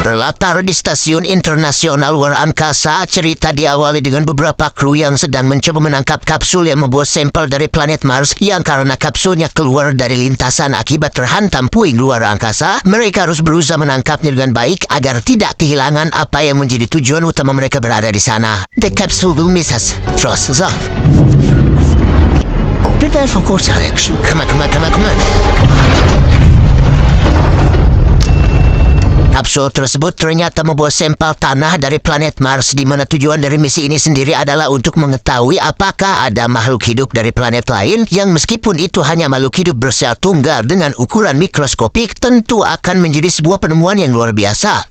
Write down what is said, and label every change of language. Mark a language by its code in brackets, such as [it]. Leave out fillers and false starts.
[id] Latar di Stasiun Internasional Luar Angkasa, cerita diawali dengan beberapa kru yang sedang mencoba menangkap kapsul yang membawa sampel dari planet Mars yang karena kapsulnya keluar dari lintasan akibat terhantam puing luar angkasa. Mereka harus berusaha menangkapnya dengan baik agar tidak kehilangan apa yang menjadi tujuan utama mereka berada di sana. [en] The capsule will miss us. Trust us. Prepare for course correction. Come on. [id] Kapsul tersebut ternyata membawa sampel tanah dari planet Mars, di mana tujuan dari misi ini sendiri adalah untuk mengetahui apakah ada makhluk hidup dari planet lain yang meskipun itu hanya makhluk hidup bersel tunggal dengan ukuran mikroskopik, tentu akan menjadi sebuah penemuan yang luar biasa.